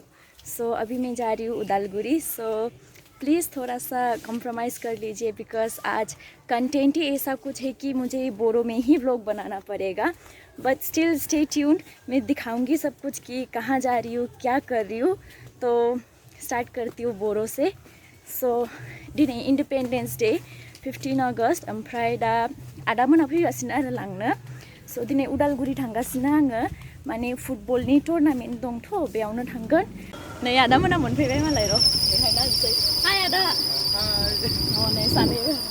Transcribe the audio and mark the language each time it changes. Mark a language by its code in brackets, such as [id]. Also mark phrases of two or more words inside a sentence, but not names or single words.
[hi] सो अभी मैं जा रही हूँ उदालगुरी। सो प्लीज़ थोड़ा सा कॉम्प्रोमाइज़ कर लीजिए बिकॉज आज कंटेंट ही ऐसा कुछ है कि मुझे बोरो में ही व्लॉग बनाना पड़ेगा। [en] but still stay tuned, [hi] मैं दिखाऊंगी सब कुछ कि कहाँ जा रही हूँ, क्या कर रही हूँ। तो स्टार्ट करती हूँ बोरो से। [brx] सो दिनै इंडिपेंडेंस डे 15 अगस्त ओमफ्राय दा आदामोना फैगासिनो आरो लांनो। सो दिनै उदालगुरि थांगासिनो आङो, माने फुटबलनि टुर्नामेंट दंथ' बेयावनो थांगोन। नै आदामोना मोनफैबाय मालाय र' देखायना होनोसै। हाय आदा। हाय। नै सानैबो।